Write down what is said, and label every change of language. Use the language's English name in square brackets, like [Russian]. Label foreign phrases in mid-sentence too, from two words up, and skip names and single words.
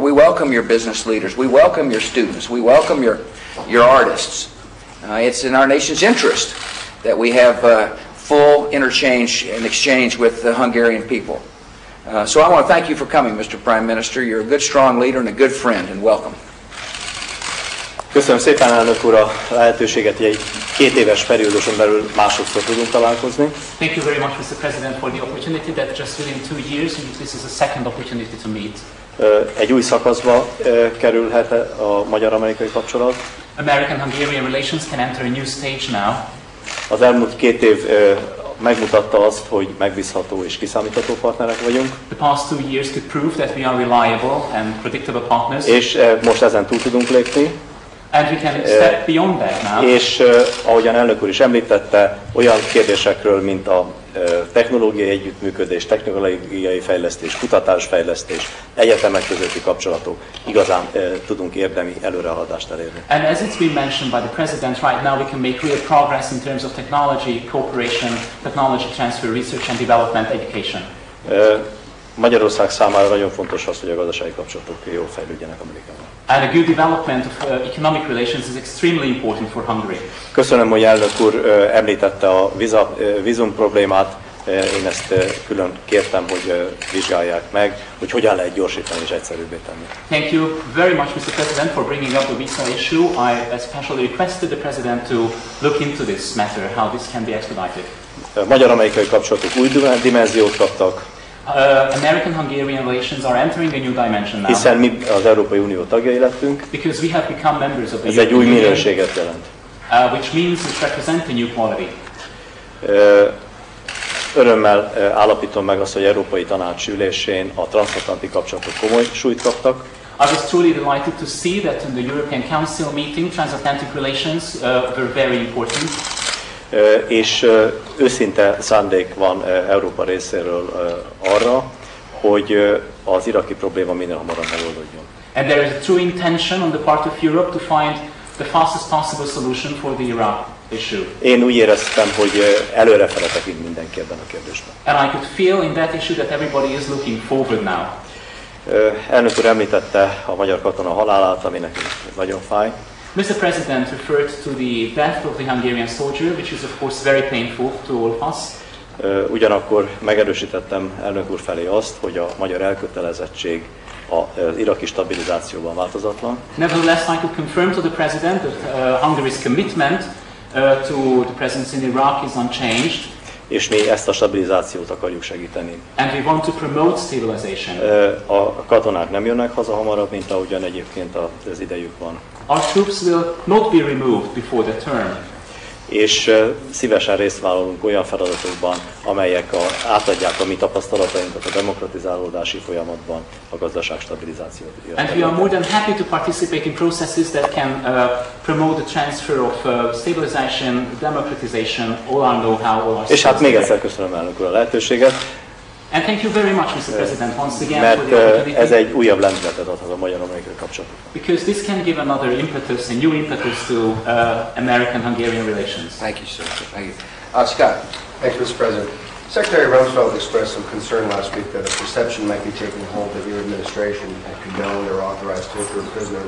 [English] We welcome your business leaders. We welcome your students. We welcome your artists. It's in our nation's interest that we have full interchange and exchange with the Hungarian people. So I want to thank you for coming, Mr. Prime Minister. You're a good, strong leader and a good friend, and welcome. [Hungarian] Köszönöm szépen, elnök úr, a lehetőséget, hogy egy 2 éves perióduson belül másodszor tudunk találkozni. [English] Thank you very much, Mr. President, for the opportunity that just within 2 years, this is a second opportunity to meet. [Hungarian] Egy új szakaszba kerülhet a magyar-amerikai kapcsolat. [English] American-Hungarian relations can enter a new stage now. [Hungarian] Az elmúlt 2 év megmutatta azt, hogy megbízható és kiszámítható partnerek vagyunk. [English] The past 2 years could prove that we are reliable and predictable partners. [Hungarian] És most ezen túl tudunk lépni. [English] And we can step beyond that now. [Hungarian] És ahogyan elnök úr is említette, olyan kérdésekről, mint a technológiai együttműködés, technológiai fejlesztés, kutatásfejlesztés, egyetemek közötti kapcsolatok, igazán tudunk érdemi előrehaladást elérni. [English] And as it's been mentioned by the President, right now we can make real progress in terms of technology, cooperation, technology transfer, research and development, education. [Hungarian] Magyarország számára nagyon fontos az, hogy a gazdasági kapcsolatok jól fejlődjenek Amerikával. [English] And a good development of economic relations is extremely important for Hungary. [Hungarian] Köszönöm, hogy elnök úr említette a vízum problémát. Én ezt külön kértem, hogy vizsgálják meg, hogy hogyan lehet gyorsítani és egyszerűbbé tenni. [English] Thank you very much, Mr. President, for bringing up the visa issue. I especially requested the President to look into this matter, how this can be expedited. [Hungarian] Magyar-amerikai kapcsolatok új dimenziót kaptak. [English] American-Hungarian relations are entering a new dimension now. [Hungarian] Hiszen mi az Európai Unió tagjai lettünk. [English] Because we have become members of the [Hungarian] Ez egy új minőséget jelent. [English] Which means it represents a new quality. [Hungarian] Örömmel állapítom meg azt, hogy Európai Tanács ülésén a transatlanti kapcsolatok komoly súlyt kaptak. [English] I was truly delighted to see that in the European Council meeting, transatlantic relations were very important. [Hungarian] És őszinte szándék van Európa részéről arra, hogy az iraki probléma minél hamarabb megoldódjon. [English] And there is a true intention on the part of Europe to find the fastest possible solution for the Iraq issue. [Hungarian] Én úgy éreztem, hogy előrefele tekint mindenki ebben a kérdésben. [English] And I could feel in that issue that everybody is looking forward now. [Hungarian] Elnök úr említette a magyar katona halálát, ami nekünk nagyon fáj. [English] Mr. President referred to the death of the Hungarian soldier, which is of course very painful to all of us. [Hungarian] Ugyanakkor megerősítettem elnök úr felé azt, hogy a magyar elkötelezettség az iraki stabilizációban változatlan. [English] Nevertheless, I could confirm to the President that Hungary's commitment to the presence in Iraq is unchanged. [Hungarian] És mi ezt a stabilizációt akarjuk segíteni. [English] And we want to promote stabilization. [Hungarian] A katonák nem jönnek haza hamarabb, mint ahogyan egyébként az idejük van. [English] Our troops will not be removed before the term. [Hungarian] És szívesen részt vállalunk olyan feladatokban, amelyek átadják a mi tapasztalatainkat a demokratizálódási folyamatban, a gazdaság stabilizációt. [English] And we are more than happy to participate in processes that can promote the transfer of stabilization, democratization, all our know-how, all our [Hungarian] És hát még egyszer köszönöm elnök úr a lehetőséget. [English] And thank you very much, Mr. President, once again for the opportunity. [Hungarian] Mert ez egy újabb lendületet adhat a magyar-amerikai kapcsolatoknak. [English] Because this can give another impetus, a new impetus to American-Hungarian relations. Thank you, sir. Thank you. Scott. Thank you, Mr. President. Secretary Rumsfeld expressed some concern last week that a perception might be taking hold that your administration had condoned or authorized torture of prisoners.